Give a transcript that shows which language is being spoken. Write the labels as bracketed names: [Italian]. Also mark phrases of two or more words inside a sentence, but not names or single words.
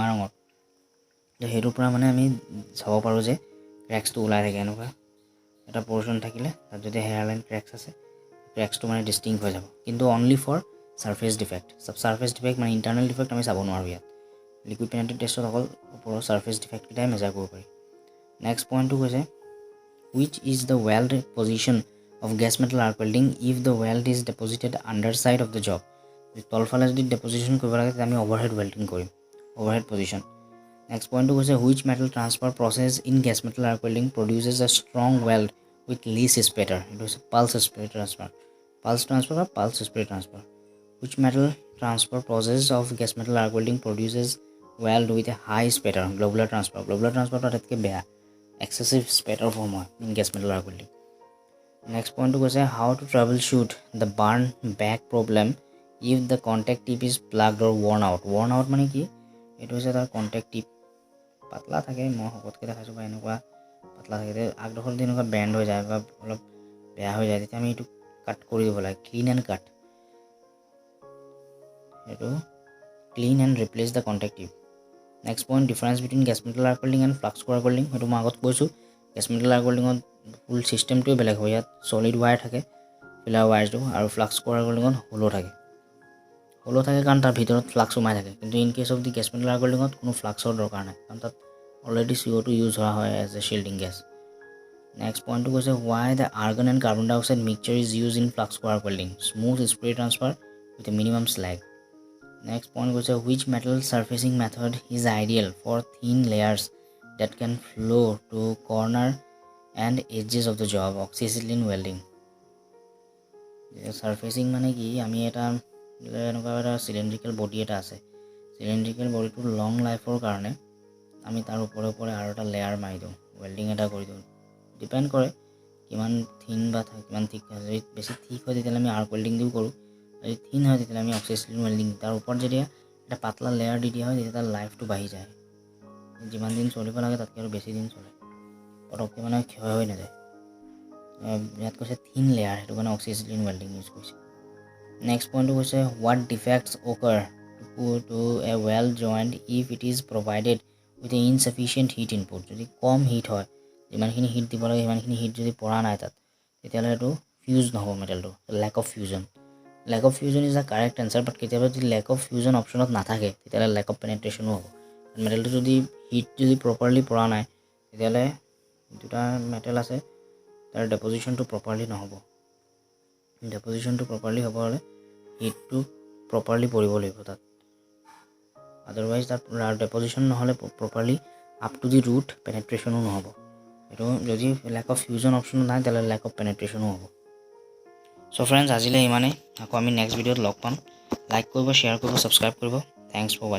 [Assamese] ৰঙৰ তো সেইটোৰ পৰা মানে আমি চাব পাৰোঁ যে ক্ৰেকছটো ওলাই থাকে এনেকুৱা এটা পৰ্চন থাকিলে তাত যদি [English] hairline cracks [Assamese] আছে ক্ৰেকছটো মানে ডিষ্টিংক্ট হৈ যাব কিন্তু [English] only for surface defect [Assamese] মানে [English] internal defect [Assamese] আমি চাব নোৱাৰোঁ ইয়াত [English] liquid penetrant test [Assamese] অকল ওপৰৰ [English] surface defects [Assamese] মেজাৰ কৰিব পাৰি [English] next point [Assamese] কৈছে [English] which is the weld position of gas metal arc welding if the weld is deposited underside of the job [Assamese] তলফালে যদি ডেপজিশ্যন কৰিব লাগে তেতিয়া আমি [English] overhead welding [Assamese] কৰিম [English] overhead position next point [Assamese] কৈছে [English] which metal transfer process in gas metal arc welding produces a strong weld with least spatter [Assamese] এইটো হৈছে pulse [English] spray transfer which metal transfer process of gas metal arc welding produces weld with a high spatter globular transfer [Assamese] আটাইতকৈ বেয়া [English] excessive spatter [Assamese] form হয় [English] in gas metal arc welding next point to [Assamese] কৈছে [English] how to troubleshoot the burn back problem if the contact tip is plugged or worn out [Assamese] মানে কি এইটো হৈছে তাৰ [English] contact tip [Assamese] পাতলা থাকে মই শকতকৈ দেখাইছোঁ বা এনেকুৱা পাতলা থাকে আগডোখৰ যদি এনেকুৱা বেণ্ড হৈ যায় বা অলপ বেয়া হৈ যায় তেতিয়া আমি এইটো কাট কৰি দিব লাগে [English] clean and cut [Assamese] এইটো [English] clean and replace the contactive. Next point, difference between gas metal arc welding and flux core welding. [Assamese] সেইটো মই আগত কৈছোঁ [English] gas metal arc welding full system [Assamese] বেলেগ হয় ইয়াত [English] solid wire [Assamese] থাকে [English] filler wire [Assamese] আৰু [English] flux core welding [Assamese] হলো থাকে কাৰণ তাৰ ভিতৰত ফ্লাক্স সোমাই থাকে কিন্তু [English] in case of the gas metal arc welding [Assamese] কোনো ফ্লাক্সৰ দৰকাৰ নাই কাৰণ তাত অলৰেডি CO2 ইউজ হোৱা হয় [English] as a shielding gas next point [Assamese] কৈছে [English] why the argon and carbon dioxide mixture is used in flux core arc welding smooth spray transfer with a minimum slag. Next point goes which metal surfacing method is ideal for thin layers that can flow to corner and edges of the job. Acetylene welding. [Assamese] Surfacing মানে কি আমি এটা এনেকুৱা এটা [English] cylindrical body [Assamese] এটা আছে [English] cylindrical body [Assamese] টো long life ৰ কাৰণে আমি তাৰ ওপৰে আৰু এটা লেয়াৰ মাৰি দিওঁ welding এটা কৰি দিওঁ ডিপেন্ড কৰে কিমান থিন বা কিমান থিক আছে বেছি থিক হয় তেতিয়ালে আমি [English] arc welding [Assamese] দিও কৰোঁ যদি থিন হয় তেতিয়ালে আমি অক্সিজেন ওয়েল্ডিং তাৰ ওপৰত যদি এটা পাতলা লেয়াৰ দি দিয়া হয় তেতিয়া তাৰ লাইফটো বাঢ়ি যায় যিমান দিন চলিব লাগে তাতকৈ আৰু বেছি দিন চলে পটককৈ মানে ক্ষয় হৈ নাযায় ইয়াত কৈছে [English] thin layer [Assamese] সেইটো কাৰণে [English] oxygen welding [Assamese] ইউজ কৰিছে নেক্সট পইণ্টটো কৈছে [English] what defects occur to a weld joint if it is provided with an insufficient heat input [Assamese] যদি কম হিট হয় যিমানখিনি হিট দিব লাগে সিমানখিনি হিট যদি পৰা নাই তাত তেতিয়ালে এইটো ফিউজ নহব মেটেলটো [English] lack of fusion is the correct answer but [Assamese] কেতিয়াবা যদি [English] lack of fusion option [Assamese] নাথাকে তেতিয়ালে [English] lack of penetration [Assamese] হ'ব মেটেলটো যদি হিট যদি প্ৰপাৰলি পৰা নাই তেতিয়ালে দুটা মেটেল আছে তাৰ ডেপোজিশনটো প্ৰপাৰলি নহব ডেপোজিশনটো প্ৰপাৰলি হ'ব হলে হিটটো প্ৰপাৰলি পৰিব লাগিব তাত আদাৰৱাইজ তাত ডেপোজিশন নহলে প্ৰপাৰলি [English] up to the root penetration [Assamese] নহব এটো যদি [English] lack of fusion option [Assamese] নাই তেতিয়ালে [English] lack of penetration [Assamese] হ'ব [English] So friends [Assamese] আজিলে ইমানেই আকৌ আমি নেক্সট ভিডিঅ'ত লগ পাম লাইক কৰিব শ্বেয়াৰ কৰিব সাবস্ক্ৰাইব কৰিব [English] thanks for